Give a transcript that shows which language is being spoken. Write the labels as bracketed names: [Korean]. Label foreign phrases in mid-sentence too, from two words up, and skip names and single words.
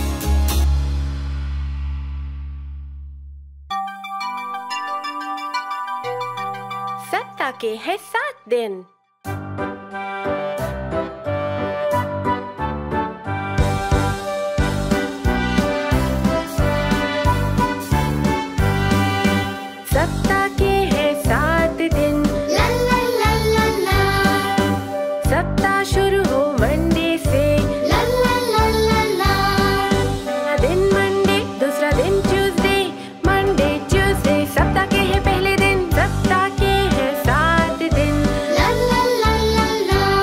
[Hindi] सप्ताह के है 7 दिन। सप्ताह के है 7 दिन, ला ला ला ला ला। सप्ताह शुरू हो मंडे से, ला ला ला ला ला। पहला दिन मंडे, दूसरा दिन ट्यूसडे, [English] Monday Tuesday [Hindi] सप्ताह के है पहले दिन। सप्ताह के है 7 दिन, ला ला ला ला ला।